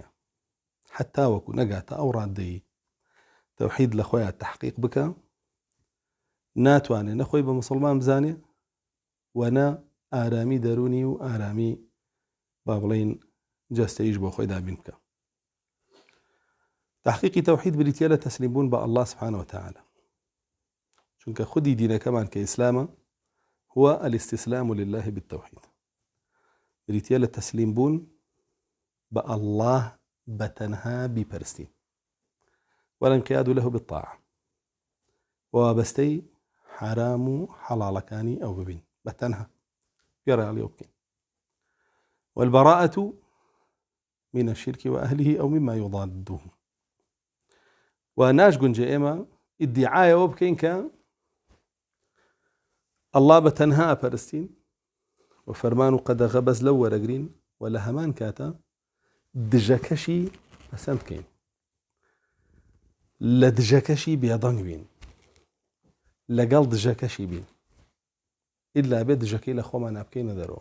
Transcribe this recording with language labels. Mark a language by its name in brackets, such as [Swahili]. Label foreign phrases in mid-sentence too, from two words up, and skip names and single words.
[Central Kurdish] حتا وەکو نەگاتە ئەو ڕادەی تەوحید لە خۆیان تحقیق بکە ناتوانێ نەخۆی بە مسلمان بزانێ وەنا ئارامی دەرونی و ئارامی با بڵێن جەستەیش بۆ خۆی دابین بکە. تحقیقی تەوحید بریتە لە تەسلیم بوون بە [Arabic] الله سبحانه وتعالى، [Central Kurdish] چونکە خودی دینەکەمان کە ئیسلامە [Arabic] هو الاستسلام لله بالتوحيد، [Central Kurdish] بریتە لە تەسلیم بوون بە الله بەتەنها بیپەرستین، [Arabic] والانقياد له بالطاعة، [Central Kurdish] وابەستەی حرام و حەڵاڵەکانی ئەو ببین بەتەنها گەڕاڵی ئەو بکەین، [Arabic] والبراءة من الشرك وأهله أو مما يضاده. [Central Kurdish] وناش گونجێ ئێمە ئیدعایەوە بکەین کە الله بەتەنها ئەپەرستین و فەرمان و قەدەغە بەس لەو وەرەگرین و لە هەمان کاتە دژەکەشی پەسەند بکەین، لە دژەکەشی بێدەنگ بین، لەگەڵ دژەکەشی بین، ئیلا بێت دژەکەی لە خۆمان نابکەینە دەرەوە.